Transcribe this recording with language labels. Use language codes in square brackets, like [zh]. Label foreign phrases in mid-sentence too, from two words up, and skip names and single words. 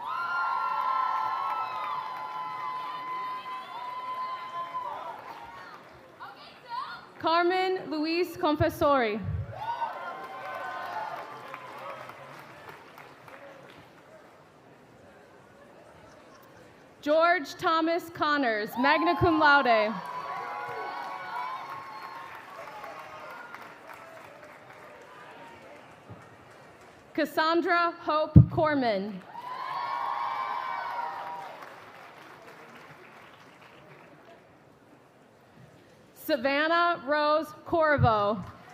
[en] Carmen Luis Confessori. George Thomas Connors, [la] magna cum laude. [en] Cassandra Hope Corman. Savannah Rose Corvo.